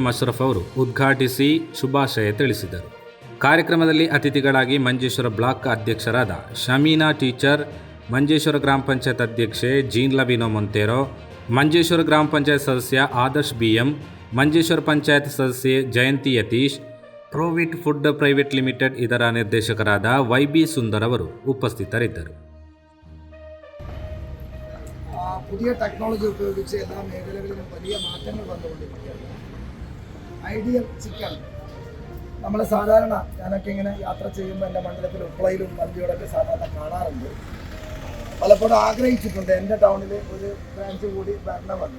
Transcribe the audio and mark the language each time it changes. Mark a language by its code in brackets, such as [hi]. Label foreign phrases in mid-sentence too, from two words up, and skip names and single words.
[kn] ಅಶ್ರಫ್ ಅವರು ಉದ್ಘಾಟಿಸಿ ಶುಭಾಶಯ ತಿಳಿಸಿದರು. ಕಾರ್ಯಕ್ರಮದಲ್ಲಿ ಅತಿಥಿಗಳಾಗಿ ಮಂಜೇಶ್ವರ ಬ್ಲಾಕ್ ಅಧ್ಯಕ್ಷರಾದ ಶಮೀನಾ ಟೀಚರ್, ಮಂಜೇಶ್ವರ ಗ್ರಾಮ ಪಂಚಾಯತ್ ಅಧ್ಯಕ್ಷೆ ಜೀನ್ ಲವಿನೋ ಮೊಂತೇರೋ, ಮಂಜೇಶ್ವರ ಗ್ರಾಮ ಪಂಚಾಯತ್ ಸದಸ್ಯ ಆದರ್ಶ್ ಬಿ.ಎಂ., ಮಂಜೇಶ್ವರ ಪಂಚಾಯತ್ ಸದಸ್ಯೆ ಜಯಂತಿ ಯತೀಶ್, ಪ್ರೋವಿಟ್ ಫುಡ್ ಪ್ರೈವೇಟ್ ಲಿಮಿಟೆಡ್ ಇದರ ನಿರ್ದೇಶಕರಾದ ವೈ.ಬಿ. ಸುಂದರ್ ಅವರು ಉಪಸ್ಥಿತರಿದ್ದರು. [ml] പുതിയ ടെക്നോളജി ഉപയോഗിച്ച് എല്ലാ മേഖലകളിലും വലിയ മാറ്റങ്ങൾ വന്നുകൊണ്ടിരിക്കുകയാണ്. ഐഡിയൽ ചിക്കൻ നമ്മൾ സാധാരണ ഞാനൊക്കെ ഇങ്ങനെ യാത്ര ചെയ്യുമ്പോൾ എൻ്റെ മണ്ഡലത്തിൽ ഉപ്പളയിലും വണ്ടിയോടൊക്കെ സാധാരണ കാണാറുണ്ട്. പലപ്പോഴും ആഗ്രഹിച്ചിട്ടുണ്ട് എൻ്റെ ടൗണിൽ ഒരു ബ്രാഞ്ച് കൂടി വരണമെന്ന്.